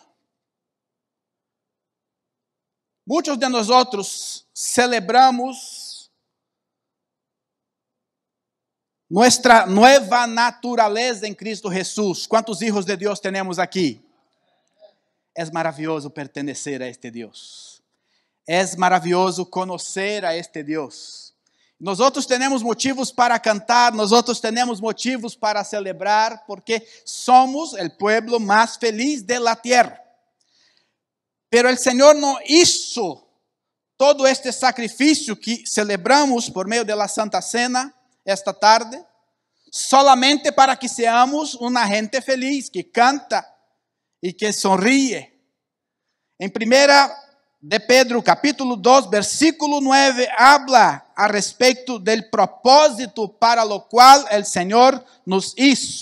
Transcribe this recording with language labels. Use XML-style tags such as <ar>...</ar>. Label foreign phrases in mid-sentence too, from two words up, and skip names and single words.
<pt>Muitos de nós celebramos</pt> <es>nuestra nueva naturaleza</es> <pt>em Cristo Jesús.</pt> <es>¿Cuántos hijos de Dios tenemos aquí? Es maravilloso pertenecer a este Dios. Es maravilloso conocer a este Dios. Nosotros tenemos motivos para cantar, nosotros tenemos motivos para celebrar, porque somos el pueblo más feliz de la tierra. Pero el Señor no hizo todo este sacrifício que celebramos</es> <pt>por meio de</pt> <es>la Santa Cena esta tarde, solamente para que seamos una gente feliz, que canta y que sonríe. En primera de Pedro, capítulo 2, versículo 9, habla</es> <pt>a respeito</pt> <es>del propósito para lo cual el Señor nos hizo.</es>